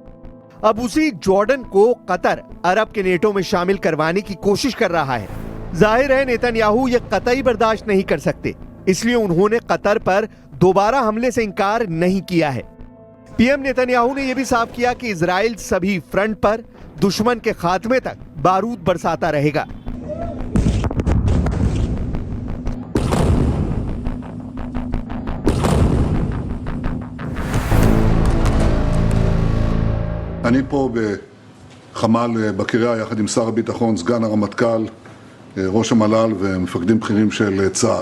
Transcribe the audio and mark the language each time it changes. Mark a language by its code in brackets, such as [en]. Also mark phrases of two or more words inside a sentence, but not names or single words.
[hi] अब उसी जॉर्डन को कतर अरब के नेटो में शामिल करवाने की कोशिश कर रहा है। जाहिर है नेतन्याहू ये कतई बर्दाश्त नहीं कर सकते, इसलिए उन्होंने कतर पर दोबारा हमले से इंकार नहीं किया है। पीएम नेतन्याहू ने यह भी साफ किया कि इजराइल सभी फ्रंट पर दुश्मन के खात्मे तक बारूद बरसाता रहेगा। [he] אני פה בחמ"ל בקריה יחד עם שר הביטחון, סגן הרמטכ"ל, ראש המל"ל ומפקדים בכירים של צה"ל.